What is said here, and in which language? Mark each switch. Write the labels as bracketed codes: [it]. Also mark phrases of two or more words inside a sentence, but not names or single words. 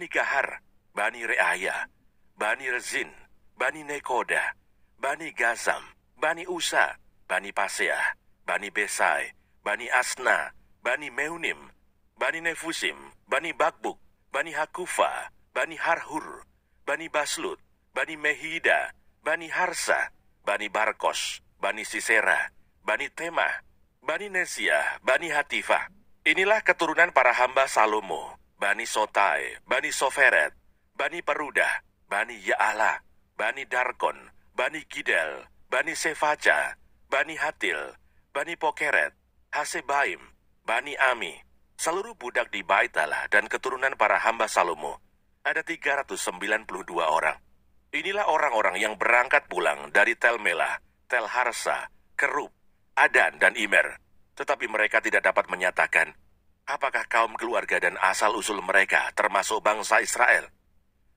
[id] Gahar, Bani Reaya, Bani Rezin, Bani Nekoda, Bani Gazam, Bani Usa, Bani Paseah, Bani Besai, Bani Asna, Bani Meunim, Bani Nefusim, Bani Bakbuk, Bani Hakufa, Bani Harhur, Bani Baslut, Bani Mehida, Bani Harsa, Bani Barkos, Bani Sisera, Bani Temah, Bani Nesia, Bani Hatifah. Inilah keturunan para hamba Salomo, Bani Sotai, Bani Soferet, Bani Perudah, Bani Ya'ala, Bani Darkon, Bani Gidel, Bani Sefaja, Bani Hatil, Bani Pokeret, Hasebaim, Bani Ami. Seluruh budak di Bait Allah dan keturunan para hamba Salomo ada 392 orang. Inilah orang-orang yang berangkat pulang dari Tel Melah, Tel Harsa, Kerub, Adan, dan Imer. Tetapi mereka tidak dapat menyatakan apakah kaum keluarga dan asal-usul mereka termasuk bangsa Israel.